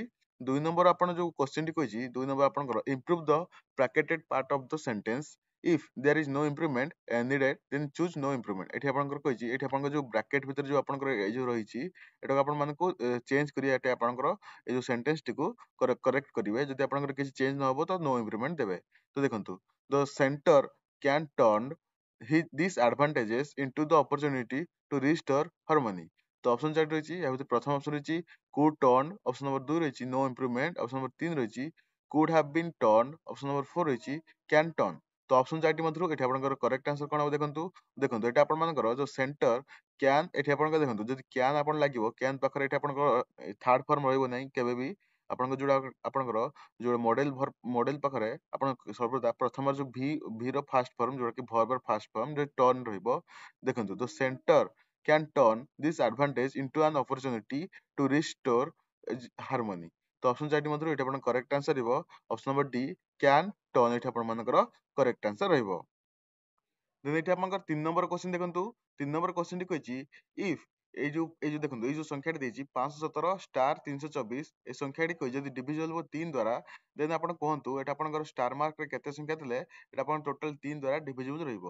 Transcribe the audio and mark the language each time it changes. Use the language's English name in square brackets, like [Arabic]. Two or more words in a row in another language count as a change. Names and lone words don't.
[Odia] 2 ନମ୍ବର ଆପଣ ଯୋଉ କ୍ୱେଶ୍ଚିନ୍ ଟି କହିଛି, 2 ନମ୍ବର ଆପଣଙ୍କର [English] improve the bracketed part of the sentence if there is no improvement needed then choose no improvement. [Odia] ଏଠି ଆପଣଙ୍କର କହିଛି, ଏଠି ଆପଣଙ୍କର ଯୋଉ ବ୍ରାକେଟ ଭିତରେ ଯୋଉ ଆପଣଙ୍କର ଏଇ ଯୋଉ ରହିଛି ଏଟାକୁ ଆପଣ ମାନଙ୍କୁ ଚେଞ୍ଜ କରିବା। ଏଟା ଆପଣଙ୍କର ଏଇ ଯୋଉ ସେଣ୍ଟେନ୍ସ ଟିକୁ କରେକ୍ଟ କରିବେ। ଯଦି ଆପଣଙ୍କର କିଛି ଚେଞ୍ଜ ନ ହବ ତ [English] no improvement [Odia] ଦେବେ। ତ ଦେଖନ୍ତୁ, [English] the center can turn this advantages into the opportunity to restore harmony। [Odia] ତ ଅପସନ 4 ରହିଛି, ଏହା ଭିତରେ ପ୍ରଥମ ଅପସନ ରହିଛି [English] could turn। option number [Odia] 2 ରହିଛି [English] no improvement। option number [Odia] 3 ରହିଛି [English] could have been turned। option number [Odia] 4 ରହିଛି [English] can turn। [Odia] ତ ଅପସନ 4ଟି ମଧ୍ୟରୁ ଏଠି ଆପଣଙ୍କର [English] correct answer [Odia] କଣ ହବ? ଦେଖନ୍ତୁ ଏଟା ଆପଣମାନଙ୍କର ଯୋଉ [English] center can, [Odia] ଏଠି ଆପଣଙ୍କ ଦେଖନ୍ତୁ ଯଦି କ୍ୟାନ୍ ଆପଣ ଲାଗିବ, କ୍ୟାନ୍ ପାଖରେ ଏଠି ଆପଣଙ୍କର [English] third form [Odia] ରହିବ ନାହିଁ କେବେ ବି। ଆପଣଙ୍କ ଯୋଉଟା ଆପଣଙ୍କର ଯୋଉ ମଡେଲ ପାଖରେ ଆପଣ ସର୍ବଦା ପ୍ରଥମର ଯୋଉ ଭି ର [English] first form [Odia] ଯୋଉଟା କି ଭର୍ବ ର [English] first form turn [Odia] ରହିବ। [English] ଦେଖନ୍ତୁ, the center can turn this advantage into an opportunity to restore harmony। [Odia] ତ ଅପସନ 4ଟି ମଧ୍ୟରୁ ଏଠି ଆପଣଙ୍କ [English] correct answer [Odia] ରହିବ [English] option number D can turn. [Odia] ଏଠି ଆପଣମାନଙ୍କର [English] correct answer [Odia] ରହିବ। ଦେନ୍ ଏଠି ଆପଣଙ୍କର 3 ନମ୍ବର କ୍ୱେଶ୍ଚିନ୍ ଦେଖନ୍ତୁ। 3 ନମ୍ବର କ୍ୱେଶ୍ଚିନ୍ ଟି କହିଛି ଇଫ୍ ଏଇ ଯୋଉ ଦେଖନ୍ତୁ, ଏଇ ଯୋଉ ସଂଖ୍ୟାଟି ଦେଇଛି 517 ଷ୍ଟାର 324, ଏ ସଂଖ୍ୟାଟି କହିଛି ଯଦି ଡିଭିଜିବଲ ହବ 3 ଦ୍ୱାରା, ଦେନ୍ ଆପଣ କୁହନ୍ତୁ ଏଟା ଆପଣଙ୍କର [English] star mark [Odia] ରେ କେତେ ସଂଖ୍ୟା ଥିଲେ ଏଟା ଆପଣ ଟୋଟାଲ 3 ଦ୍ୱାରା ଡିଭିଜିବଲ ରହିବ।